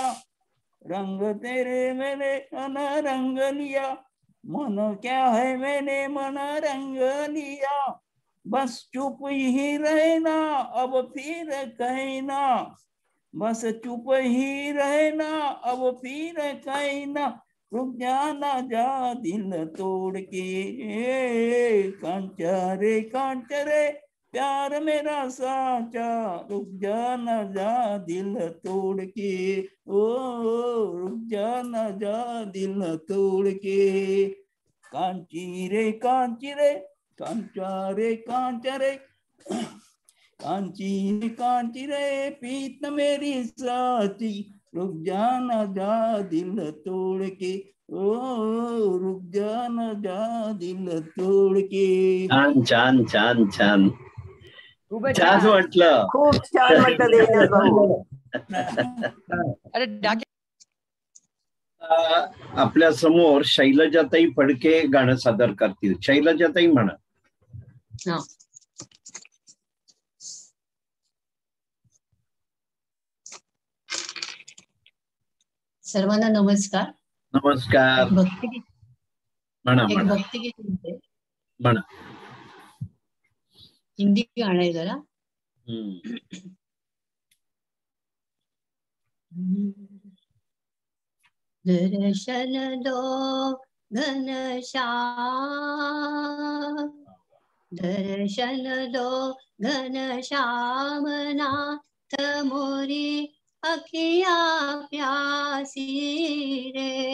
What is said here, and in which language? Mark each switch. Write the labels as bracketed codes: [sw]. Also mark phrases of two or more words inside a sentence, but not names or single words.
[hi] रंग तेरे मैंने तन रंग लिया, मन क्या है मैंने मन रंग लिया. बस चुप ही रहना अब फिर कहना, बस चुप ही रहना अब फिर कहना, रुक जाना जा दिल तोड़ के. कांचा रे प्यार मेरा साचा, रुक जाना जा दिल तोड़ के, ओ रुक जाना जा दिल तोड़ के. कांची रे कांचा रे कांची रे प्रीत मेरी साची, रुक जाना जा दिल तोड़ के, ओ रुक जाना जा दिल तोड़ के. [mr] छान छान छान छान. छान म्हटलं. खूप छान म्हटलं देवदास भाऊ. आपल्या समोर शैलजाताई फडके गाणं सादर करतील. शैलजाताई म्हणा. सर्वांना नमस्कार. नमस्कार. भक्तिगीत म्हणा एक म्हणा भक्तिगीत म्हणते. म्हणा. हिंदी गाणं आहे जरा. [hi] दर्शन दो घनश्याम, दर्शन दो घनश्याम नाथ मोरी अखिया प्यासी रे.